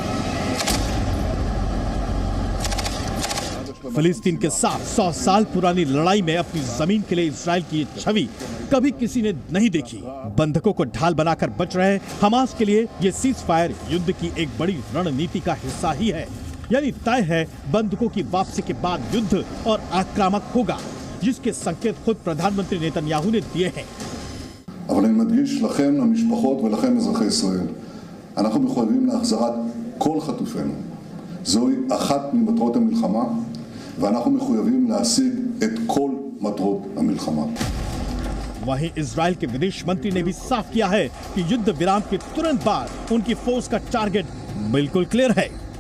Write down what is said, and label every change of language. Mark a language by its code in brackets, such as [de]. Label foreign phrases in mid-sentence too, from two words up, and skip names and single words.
[hi] फिलिस्तीन के साथ 100 साल पुरानी लड़ाई में अपनी जमीन के लिए इजराइल की छवि कभी किसी ने नहीं देखी। बंधकों को ढाल बनाकर बच रहे हमास के लिए ये [en] cease fire [hi] युद्ध की एक बड़ी रणनीति का हिस्सा ही है। यानी तय है बंधकों की वापसी के बाद युद्ध और आक्रामक होगा, जिसके संकेत खुद प्रधानमंत्री नेतन्याहू ने दिए हैं। [he] אבל אני מדגיש לכם, למשפחות ולכם אזרחי ישראל, אנחנו מחויבים להחזרת כל חטופינו. זוהי אחת ממטרות המלחמה, ואנחנו מחויבים להשיג את כל מטרות המלחמה. [hi] वहीं इजराइल के विदेश मंत्री ने भी साफ किया है कि युद्ध विराम के तुरंत बाद उनकी फोर्स का टारगेट बिल्कुल क्लियर है।